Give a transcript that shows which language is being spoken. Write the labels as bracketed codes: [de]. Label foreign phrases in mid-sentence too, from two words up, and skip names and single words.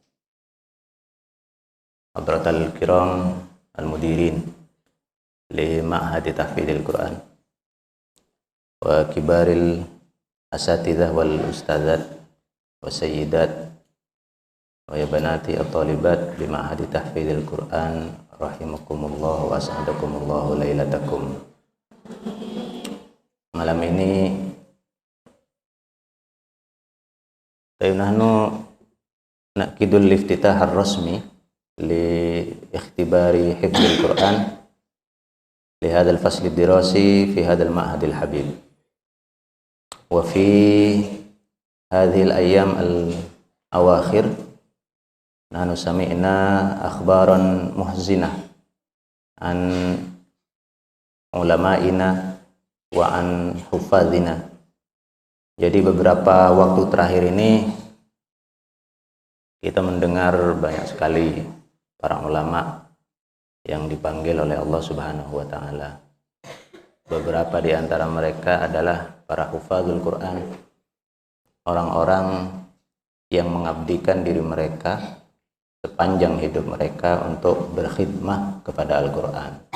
[ar] حضرات الكرام المديرين لمعهد تحفيظ القرآن وكبار الأساتذة والأستاذات وسيدات ويا بناتي الطالبات بمعهد تحفيظ القرآن رحمكم الله وأسعدكم ليلتكم. [id] Malam ini [ar] نحن نعقد الافتتاح الرسمي لاختبار حفظ القرآن لهذا الفصل الدراسي في هذا المعهد الحبيب. وفي هذه الأيام الأواخر نحن سمعنا أخبارا محزنة عن علمائنا وعن حفاظنا. [id] Jadi beberapa waktu terakhir ini kita mendengar banyak sekali para ulama yang dipanggil oleh Allah [ar] سبحانه وتعالى. [id] Beberapa di antara mereka adalah para [ar] حفاظ القرآن, [id] orang-orang yang mengabdikan diri mereka sepanjang hidup mereka untuk berkhidmah kepada Al-Quran.